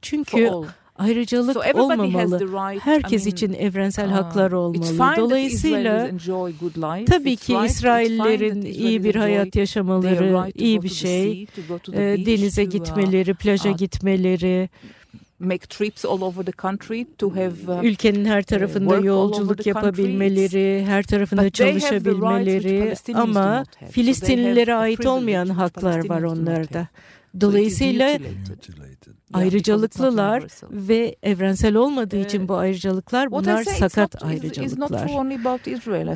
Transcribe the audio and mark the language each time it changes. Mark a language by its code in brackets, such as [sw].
[tr] Çünkü ayrıcalık olmamalı. Herkes için evrensel haklar olmalı. Dolayısıyla tabii ki İsraillerin iyi bir hayat yaşamaları iyi bir şey. Denize gitmeleri, plaja gitmeleri, [en] make trips all over the country to have [tr] ülkenin her tarafında yolculuk yapabilmeleri, her tarafında çalışabilmeleri ama Filistinlilere ait olmayan haklar var onlarda. Dolayısıyla ayrıcalıklılar ve evrensel olmadığı için bu ayrıcalıklar bunlar sakat ayrıcalıklar.